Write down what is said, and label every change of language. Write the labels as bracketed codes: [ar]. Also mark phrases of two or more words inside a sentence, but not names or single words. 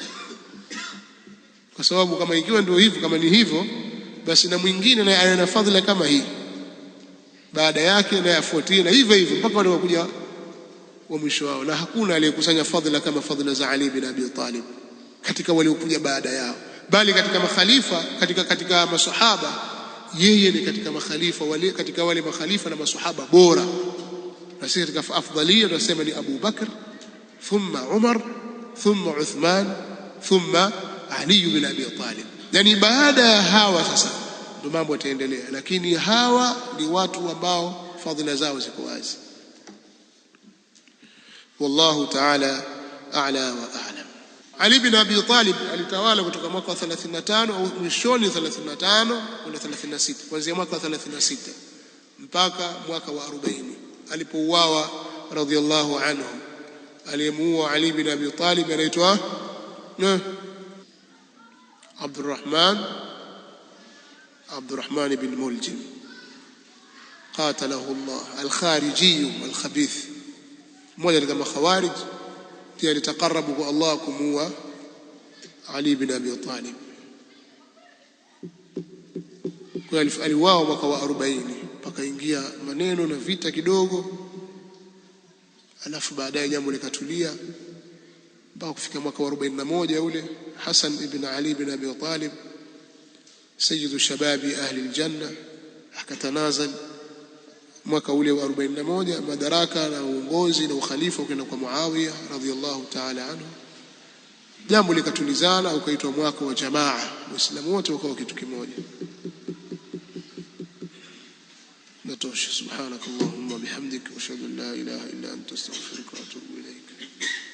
[sw] kwa sababu kama ikiwa ndio hivyo, kama ni hivyo basi na mwingine naye ana fadhila kama hii baada yake na yafuatie na hivyo hivyo mpaka wanakuja wa mwisho wao, na hakuna aliyekusanya fadhila kama fadhila za Ali bin Abi Talib katika waliokuja baada yao, bali katika makhalifa, katika masahaba yeye ni katika makhalifa katika wale makhalifa na masahaba bora. Na sisi katika afdalia tunasema ni Abu Bakr, thumma Umar, thumma Uthman, thumma Ali bin Abi Talib. Yani baada ya hawa sasa ndio mambo yataendelea, lakini hawa ni watu ambao fadhila zao ziko wazi. [ar] والله تعالى أعلى وأعلم. [sw] Ali bin Abi Talib alitawala kutoka mwaka wa 35 au mwishoni 35 na 36, kuanzia mwaka wa 36 mpaka mwaka wa 40 alipouawa [ar] رضي الله عنه. [sw] Aliyemuua Ali bin Abi Talib anaitwa Abdurrahman bin Muljim [ar] قتله الله الخارجي الخبيث, [sw] mmoja katika makhawarij pia alitaqarrabu kwa Allah kumuua Ali bin Abi Talib. Kwa aliuawa mwaka wa 40, pakaingia maneno na vita kidogo, alafu baadaye jambo likatulia mpaka kufika mwaka wa 41 ule Hasan ibn Ali bin Abi Talib [ar] سيد شباب أهل الجنة [sw] akatanazal mwaka ule wa 41, madaraka na uongozi na ukhalifa ukaenda kwa Muawiya [ar] رضي الله تعالى عنه. [sw] Jambo likatulizana, ukaitwa mwaka wa jamaa, waislamu wote wakawa kitu kimoja. Natosha. [ar] سبحانك اللهم وبحمدك وأشهد أن لا إله إلا أنت أستغفرك وأتوب إليك.